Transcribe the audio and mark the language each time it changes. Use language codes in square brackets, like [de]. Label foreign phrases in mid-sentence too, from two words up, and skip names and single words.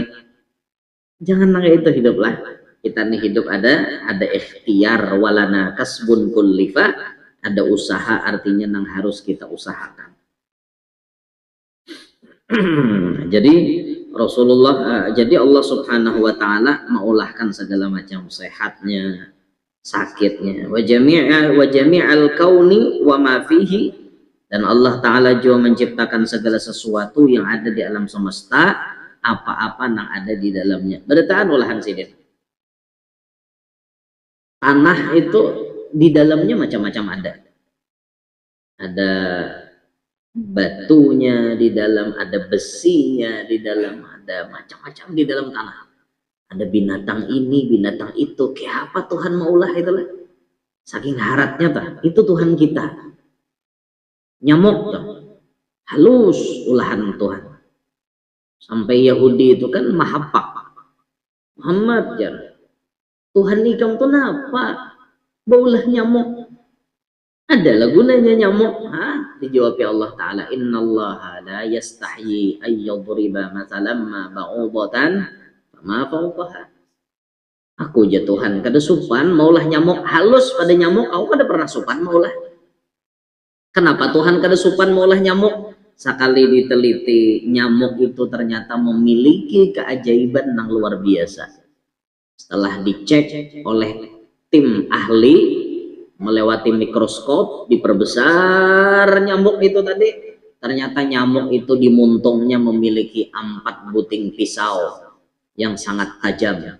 [bjn] Jangan nangis itu hidup lah kita nih, hidup ada ikhtiar [ar] ولنا كسب كلف, [bjn] ada usaha artinya yang harus kita usahakan. Jadi Rasulullah, jadi Allah [ar] سبحانه وتعالى [bjn] mengulahkan segala macam sehatnya, sakitnya, [ar] وجميع الكون وما فيه, [bjn] dan Allah taala juga menciptakan segala sesuatu yang ada di alam semesta, apa-apa yang ada di dalamnya. Berdasarkan olahan sidin. Tanah itu di dalamnya macam-macam ada batunya di dalam, ada besinya di dalam, ada macam-macam di dalam tanah, ada binatang ini binatang itu. Kayak apa Tuhan maulah itulah, saking haratnya tak, itu Tuhan kita. Nyamuk tak, halus ulahan Tuhan. Sampai Yahudi itu kan mahapak Muhammad ya Tuhan ikam tuh apa? Baulah nyamuk. Adalah gunanya nyamuk. Dijawab ya Allah Ta'ala, [ar] إن الله لا يستحيي أن يضرب مثلا ما بعوضة فما فوقها. [bjn] Aku aja Tuhan kada supan maulah nyamuk halus pada nyamuk, aku kada pernah supan maulah. Kenapa Tuhan kada supan maulah nyamuk? Sekali diteliti, nyamuk itu ternyata memiliki keajaiban yang luar biasa. Setelah dicek oleh tim ahli melewati mikroskop, diperbesar nyamuk itu tadi, ternyata nyamuk itu di muntungnya memiliki 4 buting pisau yang sangat tajam.